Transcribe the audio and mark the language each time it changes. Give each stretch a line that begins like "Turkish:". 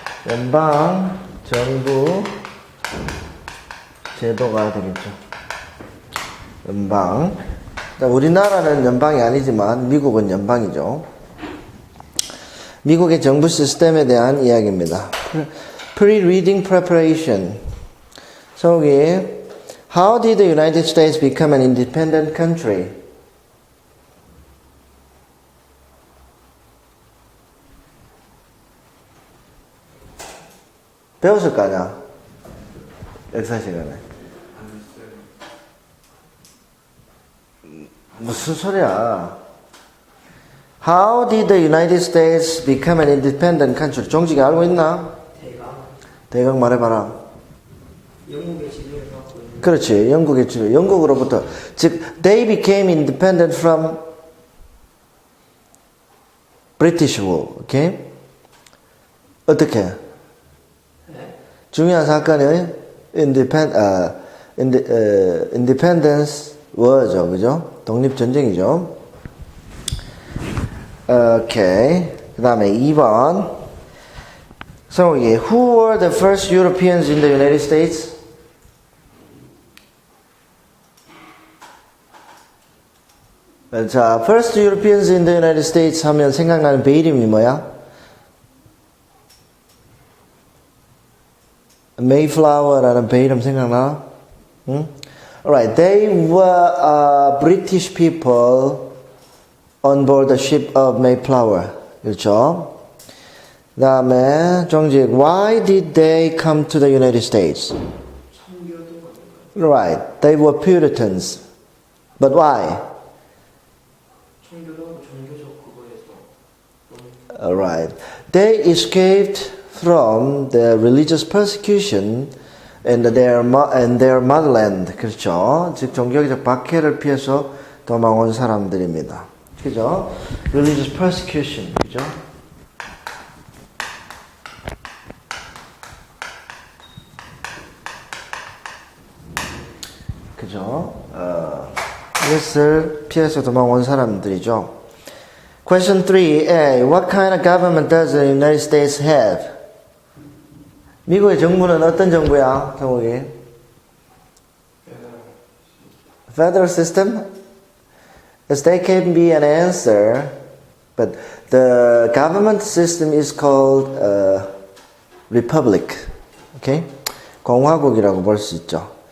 Korean: 연방 정부 제도가 되겠죠. 연방. 우리나라는 연방이 아니지만 미국은 연방이죠. 미국의 정부 시스템에 대한 이야기입니다.
English: Pre-reading preparation. 소위 How did the United States become an independent country?
Korean: 배웠을 거 아니야? 역사 시간에. 무슨 소리야?
English: How did the United States become an independent country?
Korean: 종직이 알고 있나? 대강 말해봐라. 영국의 지배를 받고 있는. 그렇지. 영국의 지배. 영국으로부터.
English: 즉, they became independent from British rule.
Korean: 오케이? 어떻게? 중요한 사건이
English: independence war
Korean: 죠. 그죠? 독립전쟁이죠. 오케이. 그 다음에 2번.
English: So, who were the first Europeans in the United States?
Korean: 자,
English: first Europeans in the United States
Korean: 하면 생각나는 배 이름이 뭐야? Mayflower라는 배 이름 생각나? 응?
English: Alright, they were British people on board the ship of Mayflower.
Korean: 그렇죠? 그 다음에
English: 정직, why did they come to the United States? Right, they were Puritans. But why? Alright, they escaped from the religious persecution in their motherland.
Korean: 그렇죠? 즉 종교적 박해를 피해서 도망온 사람들입니다. 그죠?
English: Religious persecution.
Korean: 그죠? 그죠? 이것을 피해서 도망온 사람들이죠.
English: Question 3A. What kind of government does the United States have?
Korean: 미국의 정부는 어떤 정부야? 정국이?
English: Federal system? Yes, that can be an answer, but the government system is called republic. Okay?
Korean: 공화국이라고 볼 수 있죠.